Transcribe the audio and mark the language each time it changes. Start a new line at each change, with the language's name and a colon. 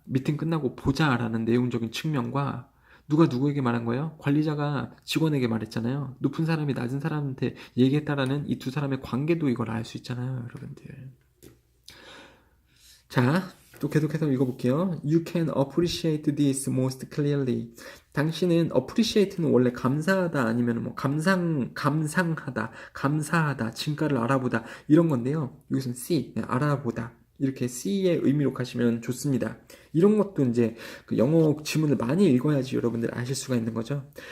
Korean: 미팅 끝나고 보자라는 내용적인 측면과 누가 누구에게 말한 거예요? 관리자가 직원에게 말했잖아요. 높은 사람이 낮은 사람한테 얘기했다라는 이 두 사람의 관계도 이걸 알 수 있잖아요, 여러분들. 자, 또 계속해서 읽어볼게요.
English: You can appreciate this most clearly.
Korean: 당신은 appreciate는 원래 감사하다 아니면 뭐 감상하다, 감사하다, 진가를 알아보다 이런 건데요. 여기서는 see, 알아보다. 이렇게 see의 의미로 가시면 좋습니다. 이런 것도 이제 그 영어 지문을 많이 읽어야지 여러분들 아실 수가 있는 거죠.